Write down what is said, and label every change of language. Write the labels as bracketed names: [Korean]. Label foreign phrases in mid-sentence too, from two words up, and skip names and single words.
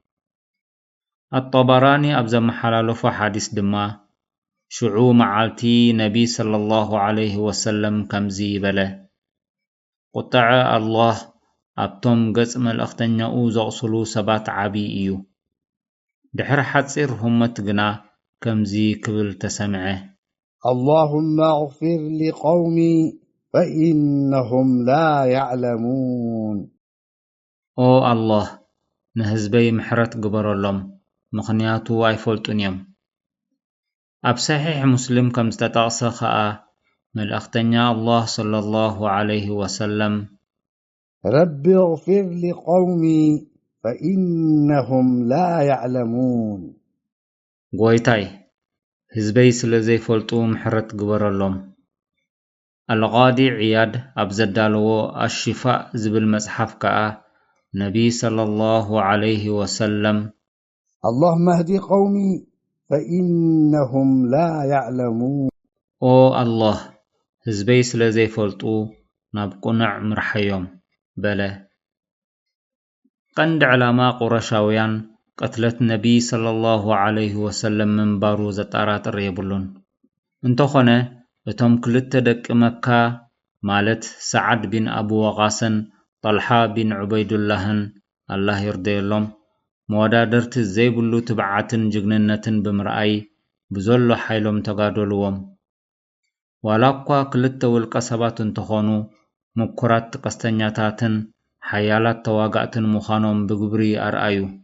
[Tigrinya] አጠበራኒ ኣብ ዘመሓላለፎ ሓዲስ ድማ ሽዑ መዓልቲ ነቢ ሰለላሁ ዐለይሂ ወሰለም ከምዚ ይበለ፣ ቁጣዐ አላህ ኣብቶም ገጽ መልእኽተኛኡ ዘቕስሉ ሰባት ዓብይ እዩ። ድሕሪ ሓፂር ህመት ግና ከምዚ ክብል ተሰምዐ፣ [Arabic] اللهم اغفر لقومي فإنهم لا يعلمون [Tigrinya] ኦ አላህ ንህዝበይ ምሕረት ግበረሎም ምኽንያቱ ኣይፈልጡን እዮም። ኣብ ሰሒሕ ሙስሊም ከም ዝተጠቕሰ ከዓ መልእኽተኛ አላህ ሰለላሁ ዐለይሂ ወሰለም [Arabic] رب اغفر لقومي فإنهم لا يعلمون [Tigrinya] ጎይታይ ህዝበይ ስለ ዘይፈልጡ ምሕረት ግበረሎም። አልቃዲ ዕያድ ኣብ ዘዳለዎ አሽፋእ ዝብል መጽሓፍ ከዓ ነቢ ሰለላሁ ዐለይሂ ወሰለም [Arabic] اللهم اهد قومي فإنهم لا يعلمون [Tigrinya] ኦ አላህ ህዝበይ ስለ ዘይፈልጡ ናብ ቁኑዕ ምርሐዮም በለ። ቀንዲ ዕላማ ቁረሻውያን ቀትለት ነቢ ሰለላሁ ዐለይሂ ወሰለም ምንባሩ ዘጠራጥር የብሉን። እንተኾነ እቶም ክልተ ደቂ መካ ማለት ሰዓድ ቢን አቡ ወቃስን ጠልሓ ቢን ዑበይዱላህን አላህ ይርደየሎም መወዳደርቲ ዘይብሉ ትብዓትን ጅግንነትን ብምርኣይ ብዘሎ ሓይሎም ተጋደልዎም። ዋላ እኳ ክልተ ውልቀ ሰባት እንተኾኑ ምኩራት ቀስተኛታትን ሓያላት ተዋጋእትን ምዃኖም ብግብሪ ኣርኣዩ።